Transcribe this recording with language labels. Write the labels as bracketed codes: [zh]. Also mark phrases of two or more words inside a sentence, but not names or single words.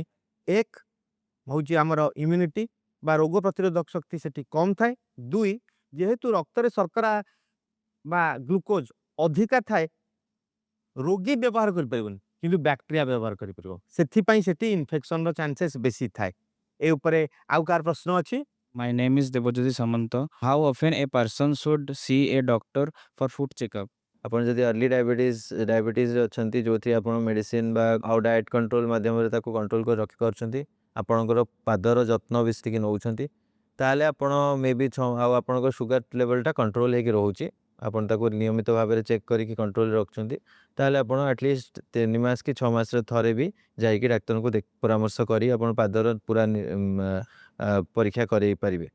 [or] ଏକ ହେଉଛି ଆମର ଇମ୍ୟୁନିଟି ବା ରୋଗ ପ୍ରତିରୋଧକ ଶକ୍ତି ସେଠି କମ୍ ଥାଏ। ଦୁଇ, ଯେହେତୁ ରକ୍ତରେ ଶର୍କରା ବା ଗ୍ଲୁକୋଜ ଅଧିକା ଥାଏ, ରୋଗୀ ବ୍ୟବହାର କରିପାରିବନି କିନ୍ତୁ ବ୍ୟାକ୍ଟେରିଆ ବ୍ୟବହାର କରିପାରିବ। ସେଥିପାଇଁ ସେଠି [en] infectionର chances [or] ବେଶୀ ଥାଏ। ଏ ଉପରେ ଆଉ କାହାର ପ୍ରଶ୍ନ ଅଛି? [en] My name is Debojyoti Samanta. How often a person should see a doctor for food checkup? [or] ଆପଣ ଯଦି [en] early diabetesରେ [or] ଅଛନ୍ତି, ଯେଉଁଥିରେ ଆପଣ ମେଡ଼ିସିନ ବା ଆଉ [en] diet control [or] ମାଧ୍ୟମରେ ତାକୁ କଣ୍ଟ୍ରୋଲ କରି ରଖିପାରୁଛନ୍ତି, ଆପଣଙ୍କର ପାଦର ଯତ୍ନ ବି ସେତିକି ନେଉଛନ୍ତି, ତାହେଲେ ଆପଣ ମେ ବି ଆଉ ଆପଣଙ୍କ [en] sugar levelଟା [or] କଣ୍ଟ୍ରୋଲ ହେଇକି ରହୁଛି, ଆପଣ ତାକୁ ନିୟମିତ ଭାବରେ ଚେକ୍ କରିକି କଣ୍ଟ୍ରୋଲରେ ରଖୁଛନ୍ତି, ତାହେଲେ ଆପଣ ଆଟଲିଷ୍ଟ 3 ମାସ କି 6 ମାସରେ ଥରେ ବି ଯାଇକି ଡାକ୍ତରଙ୍କୁ ପରାମର୍ଶ କରି ଆପଣ ପାଦର ପୁରା ପରୀକ୍ଷା କରାଇ ପାରିବେ।